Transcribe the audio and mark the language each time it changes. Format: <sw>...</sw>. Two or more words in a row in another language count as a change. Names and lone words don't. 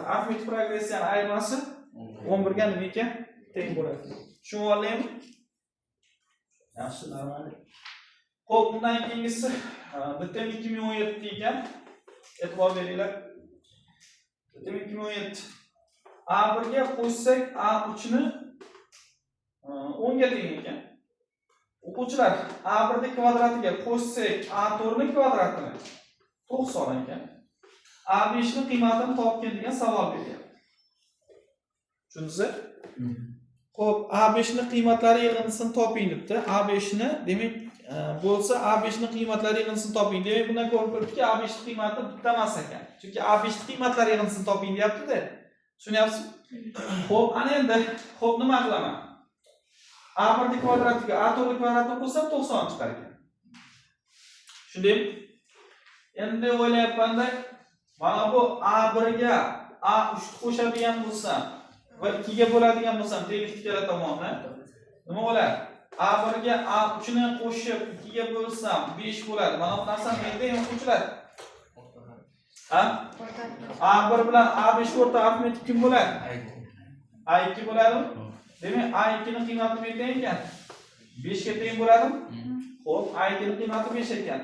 <uz>Arifmetik progressiyani ayirmasi 11 ga nima ekan? Teng bo'ladi. Tushunib oldingmi? Yaxshi, normal. Xo'p, bundan keyingisi bitim 2017 ekan. E'tibor beringlar. Bitim 2017. A1 ga qo'shsak A3 ni 10 ga teng ekan. O'quvchilar, A1 ni kvadratiga qo'shsak A4 ni kvadratini 90 ekan. A5 ni qiymatini topgin degan savol beryapti. Tushundingizmi? Xo'p, A5 ni qiymatlari yig'indisini toping debdi. A5 ni, demak, bo'lsa A5 ni qiymatlari yig'indisini toping. Demak, bundan ko'rib turibdiki, A5 ni qiymati bitta emas ekan. Chunki A5 ni qiymatlari yig'indisini toping deyapti-da. Tushunyapsizmi? Xo'p, ana endi, xo'p, nima qilaman? A1 ni kvadratiga A4 ni kvadratini qo'shsam 90 chiqar ekan. Tushundingmi? Endi o'ylayapmanda, mana bu A1 ga A3 ni qo'shadigan bo'lsam va 2 ga bo'ladigan bo'lsam, tenglik ikkala tomondan nima bo'ladi? A1 ga A3 ni qo'shib 2 ga bo'lsam 5 bo'ladi. Mana bu narsani endi o'quvchilar. Ha? A1 bilan A5 o'rta arifmetik kim bo'ladi? A2 bo'ladimi? Demak, A2 ni qiymati nima ekan? 5 ga teng bo'ladimi? Xo'p, A2 ni qiymati 5 ekan.</uz>